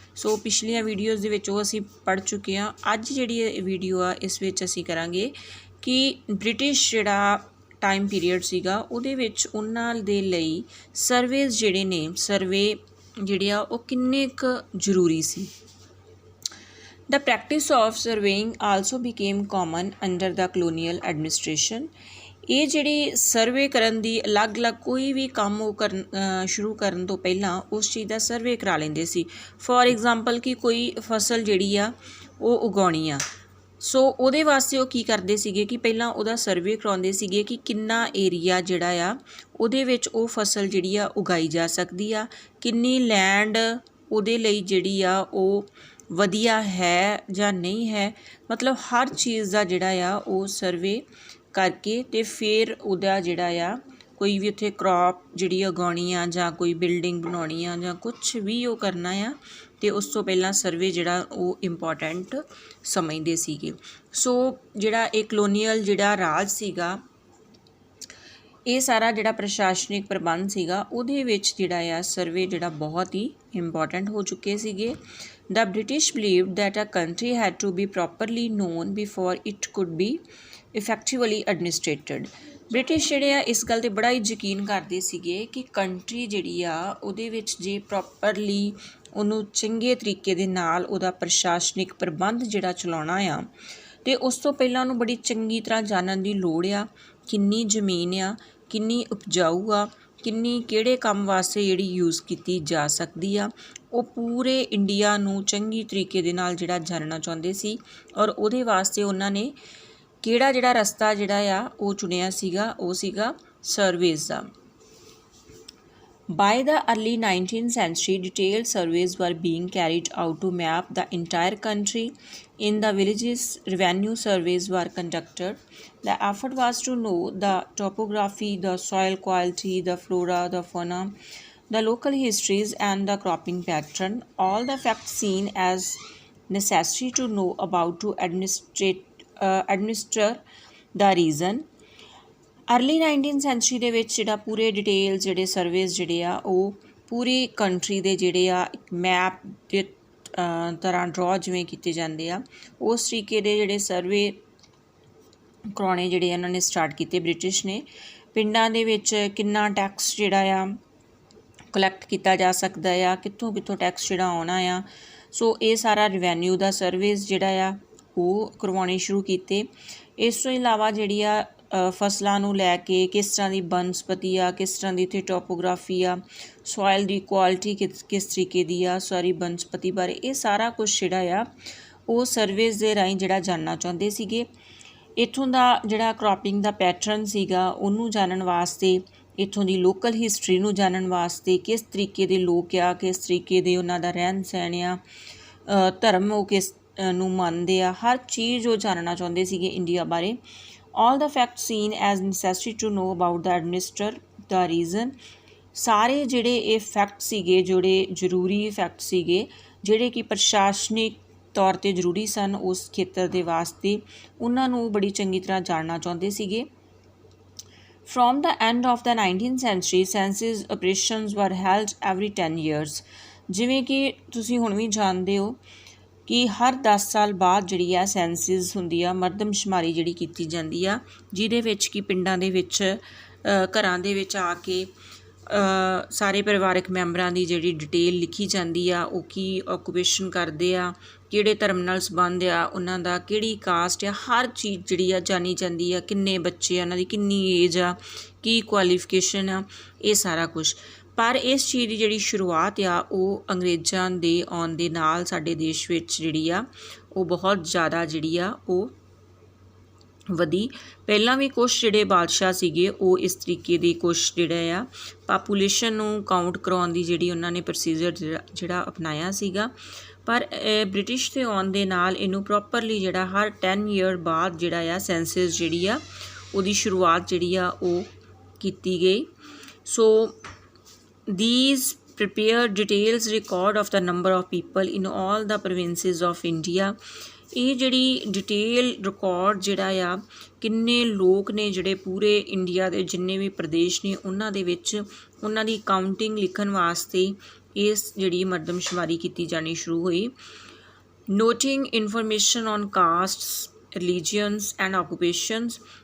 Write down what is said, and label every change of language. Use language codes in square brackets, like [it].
[pa] ਸੋ ਪਿਛਲੀਆਂ ਵੀਡੀਓਜ਼ ਦੇ ਵਿੱਚ ਉਹ ਅਸੀਂ ਪੜ੍ਹ ਚੁੱਕੇ ਹਾਂ। ਅੱਜ ਜਿਹੜੀ ਇਹ ਵੀਡੀਓ ਆ ਇਸ ਵਿੱਚ ਅਸੀਂ ਕਰਾਂਗੇ ਕਿ ਬ੍ਰਿਟਿਸ਼ ਜਿਹੜਾ ਟਾਈਮ ਪੀਰੀਅਡ ਸੀਗਾ ਉਹਦੇ ਵਿੱਚ ਉਹਨਾਂ ਦੇ ਲਈ ਸਰਵੇਜ਼ ਜਿਹੜੇ ਨੇ ਸਰਵੇ ਜਿਹੜੇ ਆ ਉਹ ਕਿੰਨੇ ਕੁ ਜ਼ਰੂਰੀ ਸੀ। [en] The practice of surveying also became common under the colonial administration। [pa] ਇਹ ਜਿਹੜੀ ਸਰਵੇ ਕਰਨ ਦੀ ਅਲੱਗ-ਅਲੱਗ ਕੋਈ ਵੀ ਕੰਮ ਉਹ ਸ਼ੁਰੂ ਕਰਨ ਤੋਂ ਪਹਿਲਾਂ ਉਸ ਚੀਜ਼ ਦਾ ਸਰਵੇ ਕਰਾ ਲੈਂਦੇ ਸੀ। [en] for example [pa] ਕਿ ਕੋਈ ਫਸਲ ਜਿਹੜੀ ਆ ਉਹ ਉਗਾਉਣੀ ਆ, ਸੋ ਉਹਦੇ ਵਾਸਤੇ ਉਹ ਕੀ ਕਰਦੇ ਸੀਗੇ ਕਿ ਪਹਿਲਾਂ ਉਹਦਾ ਸਰਵੇ ਕਰਾਉਂਦੇ ਸੀਗੇ ਕਿ ਕਿੰਨਾ ਏਰੀਆ ਜਿਹੜਾ ਆ ਉਹਦੇ ਵਿੱਚ ਉਹ ਫਸਲ ਜਿਹੜੀ ਆ ਉਗਾਈ ਜਾ ਸਕਦੀ ਆ, ਕਿੰਨੀ ਲੈਂਡ ਉਹਦੇ ਲਈ ਜਿਹੜੀ ਆ ਉਹ ਵਧੀਆ ਹੈ ਜਾਂ ਨਹੀਂ ਹੈ। ਮਤਲਬ ਹਰ ਚੀਜ਼ ਦਾ ਜਿਹੜਾ ਆ ਉਹ ਸਰਵੇ ਕਰਕੇ ਅਤੇ ਫਿਰ ਉਹਦਾ ਜਿਹੜਾ ਆ ਕੋਈ ਵੀ ਉੱਥੇ ਕਰੋਪ ਜਿਹੜੀ ਉਗਾਉਣੀ ਆ ਜਾਂ ਕੋਈ ਬਿਲਡਿੰਗ ਬਣਾਉਣੀ ਆ ਜਾਂ ਕੁਛ ਵੀ ਉਹ ਕਰਨਾ ਆ ਅਤੇ ਉਸ ਤੋਂ ਪਹਿਲਾਂ ਸਰਵੇ ਜਿਹੜਾ ਉਹ ਇੰਪੋਰਟੈਂਟ ਸਮਝਦੇ ਸੀਗੇ। ਸੋ ਜਿਹੜਾ ਇਹ ਕਲੋਨੀਅਲ ਜਿਹੜਾ ਰਾਜ ਸੀਗਾ, ਇਹ ਸਾਰਾ ਜਿਹੜਾ ਪ੍ਰਸ਼ਾਸਨਿਕ ਪ੍ਰਬੰਧ ਸੀਗਾ ਉਹਦੇ ਵਿੱਚ ਜਿਹੜਾ ਆ ਸਰਵੇ ਜਿਹੜਾ ਬਹੁਤ ਹੀ ਇੰਪੋਰਟੈਂਟ ਹੋ ਚੁੱਕੇ ਸੀਗੇ। [en] The British believed that a country had to be properly known before it could be effectively administrated। [pa] British ਜਿਹੜੇ ਆ ਇਸ ਗੱਲ 'ਤੇ ਬੜਾ ਹੀ ਯਕੀਨ ਕਰਦੇ ਸੀਗੇ ਕਿ ਕੰਟਰੀ ਜਿਹੜੀ ਆ ਉਹਦੇ ਵਿੱਚ ਜੇ ਪ੍ਰੋਪਰਲੀ ਉਹਨੂੰ ਚੰਗੇ ਤਰੀਕੇ ਦੇ ਨਾਲ ਉਹਦਾ ਪ੍ਰਸ਼ਾਸਨਿਕ ਪ੍ਰਬੰਧ ਜਿਹੜਾ ਚਲਾਉਣਾ ਆ ਅਤੇ ਉਸ ਤੋਂ ਪਹਿਲਾਂ ਉਹਨੂੰ ਬੜੀ ਚੰਗੀ ਤਰ੍ਹਾਂ ਜਾਣਨ ਦੀ ਲੋੜ ਆ, ਕਿੰਨੀ ਜ਼ਮੀਨ ਆ, ਕਿੰਨੀ ਉਪਜਾਊ ਆ, ਕਿੰਨੀ ਕਿਹੜੇ ਕੰਮ ਵਾਸਤੇ ਜਿਹੜੀ ਯੂਜ਼ ਕੀਤੀ ਜਾ ਸਕਦੀ ਆ। ਉਹ ਪੂਰੇ ਇੰਡੀਆ ਨੂੰ ਚੰਗੀ ਤਰੀਕੇ ਦੇ ਨਾਲ ਜਿਹੜਾ ਜਾਣਨਾ ਚਾਹੁੰਦੇ ਸੀ ਔਰ ਉਹਦੇ ਵਾਸਤੇ ਉਹਨਾਂ ਨੇ ਕਿਹੜਾ ਜਿਹੜਾ ਰਸਤਾ ਜਿਹੜਾ ਆ ਉਹ ਚੁਣਿਆ ਸੀਗਾ, ਉਹ ਸੀਗਾ ਸਰਵੇਜ਼ ਦਾ। [en] By the early 19th century, detailed surveys were being carried out to map the entire country. In the villages, revenue surveys were conducted. The effort was to know the topography, the soil quality, the flora, the fauna, the local histories and the cropping pattern, all the facts seen as necessary to know about to administer the region। [pa] Early 19th sanctuary ਦੇ ਵਿੱਚ ਜਿਹੜਾ ਪੂਰੇ detail ਜਿਹੜੇ ਸਰਵੇਜ਼ ਜਿਹੜੇ ਆ ਉਹ ਪੂਰੀ country ਦੇ ਜਿਹੜੇ ਆ ਇੱਕ ਮੈਪ ਦੇ ਤਰ੍ਹਾਂ ਡਰਾ ਜਿਵੇਂ ਕੀਤੇ ਜਾਂਦੇ ਆ, ਉਸ ਤਰੀਕੇ ਦੇ ਜਿਹੜੇ ਸਰਵੇ ਕਰਾਉਣੇ ਜਿਹੜੇ ਇਹਨਾਂ ਨੇ ਸਟਾਰਟ ਕੀਤੇ ਬ੍ਰਿਟਿਸ਼ ਨੇ। ਪਿੰਡਾਂ ਦੇ ਵਿੱਚ ਕਿੰਨਾ ਟੈਕਸ ਜਿਹੜਾ ਆ ਕਲੈਕਟ ਕੀਤਾ ਜਾ ਸਕਦਾ ਆ, ਕਿੱਥੋਂ ਟੈਕਸ ਜਿਹੜਾ ਆਉਣਾ ਆ, ਸੋ ਇਹ ਸਾਰਾ ਰਿਵੈਨਿਊ ਦਾ ਸਰਵੇਜ਼ ਜਿਹੜਾ ਆ ਉਹ ਕਰਵਾਉਣੇ ਸ਼ੁਰੂ ਕੀਤੇ। ਇਸ ਤੋਂ ਇਲਾਵਾ ਜਿਹੜੀ ਆ ਫਸਲਾਂ ਨੂੰ ਲੈ ਕੇ ਕਿਸ ਤਰ੍ਹਾਂ ਦੀ ਬਨਸਪਤੀ ਆ, ਕਿਸ ਤਰ੍ਹਾਂ ਦੀ ਇੱਥੇ ਟੋਪੋਗ੍ਰਾਫੀ ਆ, ਸੋਇਲ ਦੀ ਕੁਆਲਿਟੀ ਕਿਸ ਤਰੀਕੇ ਦੀ ਆ, ਸਾਰੀ ਬਨਸਪਤੀ ਬਾਰੇ ਇਹ ਸਾਰਾ ਕੁਛ ਜਿਹੜਾ ਆ ਉਹ ਸਰਵੇਜ਼ ਦੇ ਰਾਹੀਂ ਜਿਹੜਾ ਜਾਣਨਾ ਚਾਹੁੰਦੇ ਸੀਗੇ। ਇੱਥੋਂ ਦਾ ਜਿਹੜਾ ਕ੍ਰੋਪਿੰਗ ਦਾ ਪੈਟਰਨ ਸੀਗਾ ਉਹਨੂੰ ਜਾਣਨ ਵਾਸਤੇ, ਇੱਥੋਂ ਦੀ ਲੋਕਲ ਹਿਸਟਰੀ ਨੂੰ ਜਾਣਨ ਵਾਸਤੇ, ਕਿਸ ਤਰੀਕੇ ਦੇ ਲੋਕ ਆ, ਕਿਸ ਤਰੀਕੇ ਦੇ ਉਹਨਾਂ ਦਾ ਰਹਿਣ ਸਹਿਣ ਆ, ਧਰਮ ਉਹ ਕਿਸ ਨੂੰ ਮੰਨਦੇ ਆ, ਹਰ ਚੀਜ਼ ਉਹ ਜਾਣਨਾ ਚਾਹੁੰਦੇ ਸੀਗੇ ਇੰਡੀਆ ਬਾਰੇ। [en] all the facts seen as necessary to know about the administer the region। [pa] ਸਾਰੇ ਜਿਹੜੇ ਇਹ ਫੈਕਟ ਸੀਗੇ, ਜਿਹੜੇ ਜ਼ਰੂਰੀ ਫੈਕਟ ਸੀਗੇ ਜਿਹੜੇ ਕਿ ਪ੍ਰਸ਼ਾਸਨਿਕ ਤੌਰ 'ਤੇ ਜ਼ਰੂਰੀ ਸਨ ਉਸ ਖੇਤਰ ਦੇ ਵਾਸਤੇ, ਉਹਨਾਂ ਨੂੰ ਬੜੀ ਚੰਗੀ ਤਰ੍ਹਾਂ ਜਾਣਨਾ ਚਾਹੁੰਦੇ ਸੀਗੇ। [en] From the end of the 19th century, census operations were held every 10 years। [pa] ਜਿਵੇਂ ਕਿ ਤੁਸੀਂ ਹੁਣ ਵੀ ਜਾਣਦੇ ਹੋ ਕਿ ਹਰ 10 ਸਾਲ ਬਾਅਦ ਜਿਹੜੀ ਆ ਸੈਂਸਿਸ ਹੁੰਦੀ ਆ, ਮਰਦਮਸ਼ੁਮਾਰੀ ਜਿਹੜੀ ਕੀਤੀ ਜਾਂਦੀ ਆ, ਜਿਹਦੇ ਵਿੱਚ ਕਿ ਪਿੰਡਾਂ ਦੇ ਵਿੱਚ ਘਰਾਂ ਦੇ ਵਿੱਚ ਆ ਕੇ ਸਾਰੇ ਪਰਿਵਾਰਕ ਮੈਂਬਰਾਂ ਦੀ ਜਿਹੜੀ ਡਿਟੇਲ ਲਿਖੀ ਜਾਂਦੀ ਆ, ਉਹ ਕੀ ਆਕੂਪੇਸ਼ਨ ਕਰਦੇ ਆ, ਕਿਹੜੇ ਧਰਮ ਨਾਲ ਸੰਬੰਧ ਆ ਉਹਨਾਂ ਦਾ, ਕਿਹੜੀ ਕਾਸਟ ਆ, ਹਰ ਚੀਜ਼ ਜਿਹੜੀ ਆ ਜਾਣੀ ਜਾਂਦੀ ਆ, ਕਿੰਨੇ ਬੱਚੇ ਆ ਉਹਨਾਂ ਦੀ, ਕਿੰਨੀ ਏਜ ਆ, ਕੀ ਕੁਆਲੀਫਿਕੇਸ਼ਨ ਆ, ਇਹ ਸਾਰਾ ਕੁਛ। ਪਰ ਇਸ ਚੀਜ਼ ਦੀ ਜਿਹੜੀ ਸ਼ੁਰੂਆਤ ਆ ਉਹ ਅੰਗਰੇਜ਼ਾਂ ਦੇ ਆਉਣ ਦੇ ਨਾਲ ਸਾਡੇ ਦੇਸ਼ ਵਿੱਚ ਜਿਹੜੀ ਆ ਉਹ ਬਹੁਤ ਜ਼ਿਆਦਾ ਜਿਹੜੀ ਆ ਉਹ ਵਧੀ। ਪਹਿਲਾਂ ਵੀ ਕੁਛ ਜਿਹੜੇ ਬਾਦਸ਼ਾਹ ਸੀਗੇ ਉਹ ਇਸ ਤਰੀਕੇ ਦੇ ਕੁਛ ਜਿਹੜਾ ਆ ਪਾਪੂਲੇਸ਼ਨ ਨੂੰ ਕਾਊਂਟ ਕਰਾਉਣ ਦੀ ਜਿਹੜੀ ਉਹਨਾਂ ਨੇ ਪ੍ਰੋਸੀਜਰ ਜਿਹੜਾ ਅਪਣਾਇਆ ਸੀਗਾ, ਪਰ ਬ੍ਰਿਟਿਸ਼ ਦੇ ਆਉਣ ਦੇ ਨਾਲ ਇਹਨੂੰ ਪ੍ਰੋਪਰਲੀ ਜਿਹੜਾ ਹਰ 10 ਈਅਰ ਬਾਅਦ ਜਿਹੜਾ ਆ ਸੈਂਸਸ ਜਿਹੜੀ ਆ ਉਹਦੀ ਸ਼ੁਰੂਆਤ ਜਿਹੜੀ ਆ ਉਹ ਕੀਤੀ ਗਈ। [en] So these prepare details record of the number of people in all the provinces of India। [pa] ਇਹ ਜਿਹੜੀ ਡਿਟੇਲ ਰਿਕਾਰਡ ਜਿਹੜਾ ਆ ਕਿੰਨੇ ਲੋਕ ਨੇ ਜਿਹੜੇ ਪੂਰੇ ਇੰਡੀਆ ਦੇ ਜਿੰਨੇ ਵੀ ਪ੍ਰਦੇਸ਼ ਨੇ ਉਹਨਾਂ ਦੇ ਵਿੱਚ ਉਹਨਾਂ ਦੀ ਕਾਊਂਟਿੰਗ ਲਿਖਣ ਵਾਸਤੇ ਇਸ ਜਿਹੜੀ ਮਰਦਮਸ਼ੁਮਾਰੀ ਕੀਤੀ ਜਾਣੀ ਸ਼ੁਰੂ ਹੋਈ। [en] Noting information on castes, religions and occupations.